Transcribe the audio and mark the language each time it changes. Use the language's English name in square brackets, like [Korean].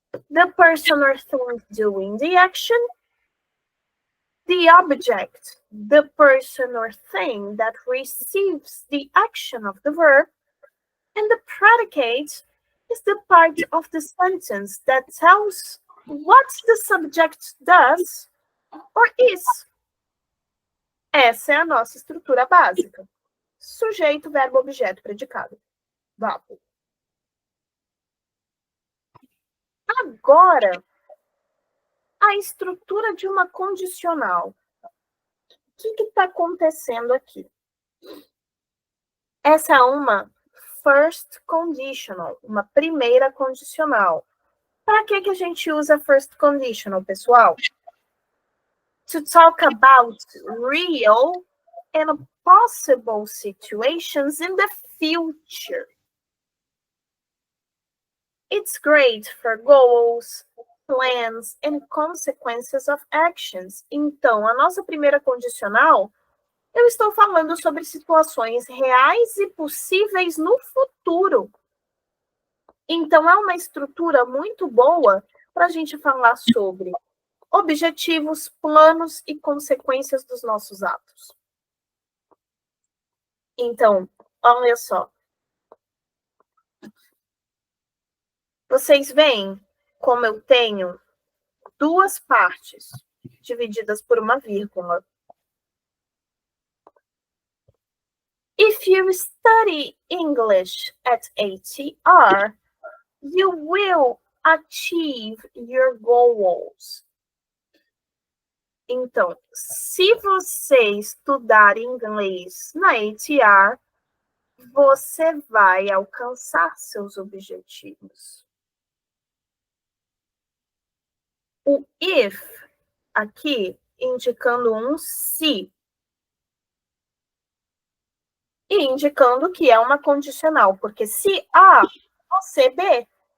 [English] The person or thing doing the action. The object. The person or thing that receives the action of the verb. And the predicate is the part of the sentence that tells what the subject does or is. [Portuguese] Essa é a nossa estrutura básica. Sujeito, verbo, objeto, predicado. Verbo. Agora, a estrutura de uma condicional. O que está acontecendo aqui? Essa é uma first conditional, uma primeira condicional. Para que a gente usa first conditional, pessoal? [English] To talk about real and possible situations in the future. It's great for goals, plans and consequences of actions. [Portuguese] Então, a nossa primeira condicional, eu estou falando sobre situações reais e possíveis no futuro. Então, é uma estrutura muito boa para a gente falar sobre objetivos, planos e consequências dos nossos atos. Então, olha só. Vocês veem como eu tenho duas partes divididas por uma vírgula. [English] If you study English at ATR, you will achieve your goals. [Portuguese] Então, se você estudar inglês na ATR, você vai alcançar seus objetivos. O if aqui indicando um se e indicando que é uma condicional, porque se A, você B.